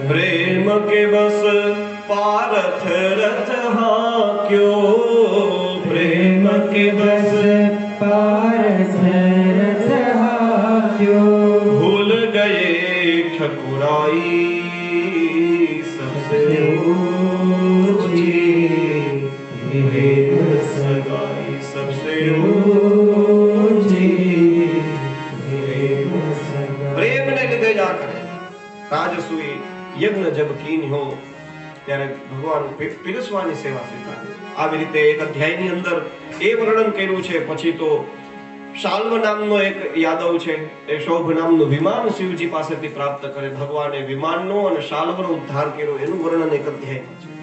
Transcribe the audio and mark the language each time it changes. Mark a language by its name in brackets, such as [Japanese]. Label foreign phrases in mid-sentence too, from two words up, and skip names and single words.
[Hindi] प्रेम के बस पारथ रथ हाक्यो, प्रेम के बस पारथ भूल गए ठकुराई, सबसे ऊंची प्रेम सगाई, सबसे ऊंची प्रेम सगाई। [Gujarati] પ્રેમ ને લીધે જ આ કરે. રાજસુઈ યજ્ઞ [Hindi] जब कीन हो [Gujarati] ત્યારે ભગવાન પીરસવાની સેવા સ્વીકારે. આવી રીતે એક અધ્યાયની અંદર એ વર્ણન કર્યું છે. પછી તો શાલ્વ નામનો એક યાદવ છે, એ શૌભ નામનું વિમાન શિવજી પાસેથી પ્રાપ્ત કરે. ભગવાને વિમાનનો અને શાલ્વનો ઉદ્ધાર કર્યો, એનું વર્ણન એક અધ્યાયમાં છે.